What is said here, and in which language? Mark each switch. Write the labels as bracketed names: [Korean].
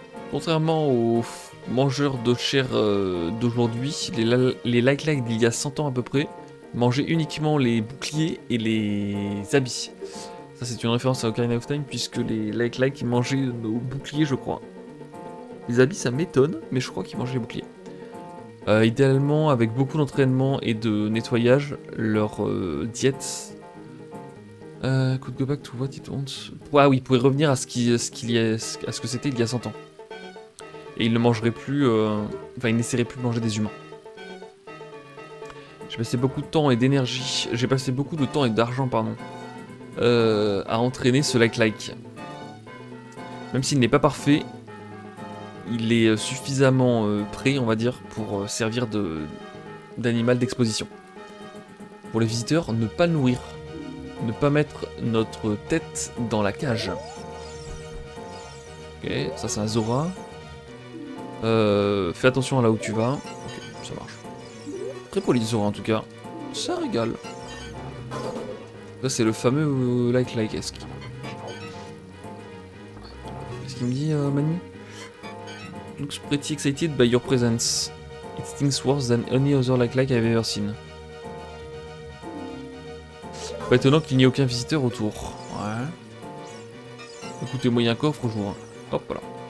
[French] Contrairement aux mangeurs de chair d'aujourd'hui, les Like d'il y a 100 ans à peu près mangeaient uniquement les boucliers et les habits. Ça c'est une référence à Ocarina of Time puisque les Like mangeaient nos boucliers je crois. Les habits ça m'étonne mais je crois qu'ils mangeaient les boucliers. Idéalement avec beaucoup d'entraînement et de nettoyage, leur diète... [English] could go back to what it wants. [French] Ah oui, il pourrait revenir à ce que c'était il y a 100 ans. Et il ne mangerait plus... Enfin, il n'essaierait plus de manger des humains. J'ai passé beaucoup de temps et d'énergie... J'ai passé beaucoup de temps et d'argent, pardon, à entraîner ce Like. Même s'il n'est pas parfait, il est suffisamment prêt, on va dire, pour servir d'animal d'exposition. Pour les visiteurs, ne pas le nourrir. Ne pas mettre notre tête dans la cage. Ok, ça c'est un Zora. Fais attention à là où tu vas. Ok, ça marche. Très poli Zora en tout cas. Ça régale. Ça c'est le fameux Like-esque. Qu'est-ce qu'il me dit Manu? [English] Looks pretty excited by your presence. It stinks worse than any other Like I've ever seen. [French] Pas étonnant qu'il n'y ait aucun visiteur autour. Ouais. Écoutez-moi, il y a un coffre, je vous... Hop là.